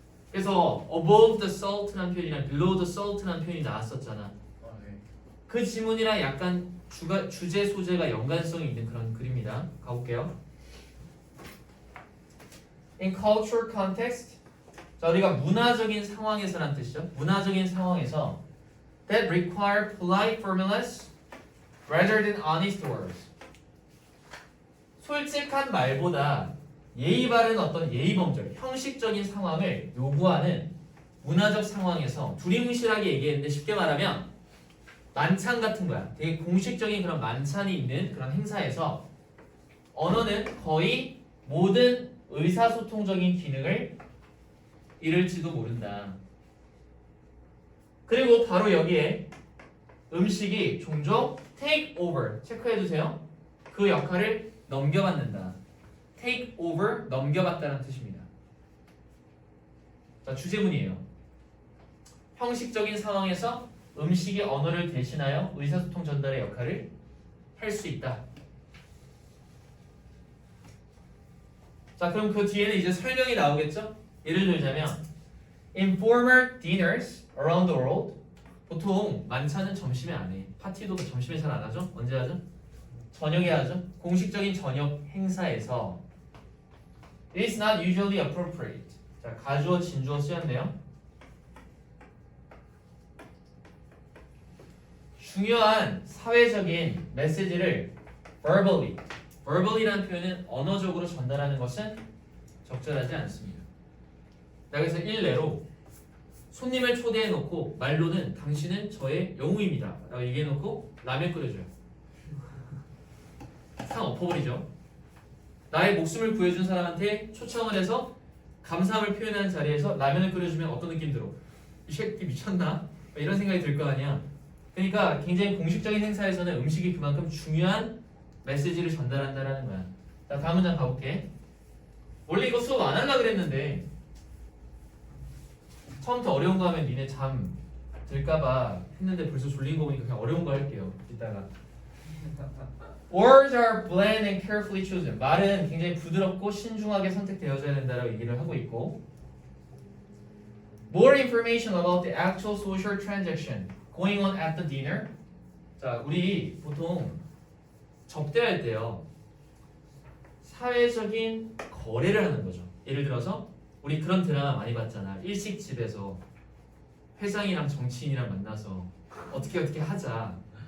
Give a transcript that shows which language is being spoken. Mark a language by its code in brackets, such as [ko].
[ko] 그래서 above the salt라는 표현이랑 below the salt라는 표현이 나왔었잖아. 그 지문이랑 약간 주제 소재가 연관성이 있는 그런 글입니다. 가볼게요. [en] In cultural context, [ko] 자, 우리가 문화적인 상황에서란 뜻이죠. 문화적인 상황에서 [en] that require polite formulas rather than honest words. [ko] 솔직한 말보다 예의 바른 어떤 예의범절, 형식적인 상황을 요구하는 문화적 상황에서 두리뭉실하게 얘기했는데 쉽게 말하면 만찬 같은 거야. 되게 공식적인 그런 만찬이 있는 그런 행사에서 언어는 거의 모든 의사소통적인 기능을 잃을지도 모른다. 그리고 바로 여기에 음식이 종종 take over 체크해두세요. 그 역할을 넘겨받는다. take over 넘겨받다는 뜻입니다. 자, 주제문이에요. 형식적인 상황에서 음식이 언어를 대신하여 의사소통 전달의 역할을 할 수 있다. 자, 그럼 그 뒤에는 이제 설명이 나오겠죠? 예를 들자면 [en] In former dinners around the world [ko] 보통 만찬은 점심에 안 해. 파티도 점심에 잘 안 하죠? 언제 하죠? 저녁에 하죠? 공식적인 저녁 행사에서 [en] It is not usually appropriate. [ko] 자, 가주어, 진주어 쓰였네요. 중요한 사회적인 메시지를 verbally라는 표현은 언어적으로 전달하는 것은 적절하지 않습니다. 그래서 일례로 손님을 초대해놓고 말로는 당신은 저의 영웅입니다 라고 얘기해놓고 라면 끓여줘요. 상 엎어버리죠. 나의 목숨을 구해준 사람한테 초청을 해서 감사함을 표현하는 자리에서 라면을 끓여주면 어떤 느낌 들어? 이 새끼 미쳤나? 이런 생각이 들 거 아니야. 그러니까 굉장히 공식적인 행사에서는 음식이 그만큼 중요한 메시지를 전달한다라는 거야. 자, 다음 문장 가볼게. 원래 이거 수업 안 하려고 그랬는데 처음부터 어려운 거 하면 니네 잠 들까봐 했는데 벌써 졸린 거 보니까 그냥 어려운 거 할게요. 이따가. [en] Words are bland and carefully chosen. [ko] 말은 굉장히 부드럽고 신중하게 선택되어져야 된다라고 얘기를 하고 있고, [en] More information about the actual social transaction going on at the dinner. [ko] 자, 우리 보통 접대할 때요, 사회적인 거래를 하는 거죠. 예를 들어서 우리 그런 드라마 많이 봤잖아. 일식집에서 회장이랑 정치인이랑 만나서 어떻게 하자.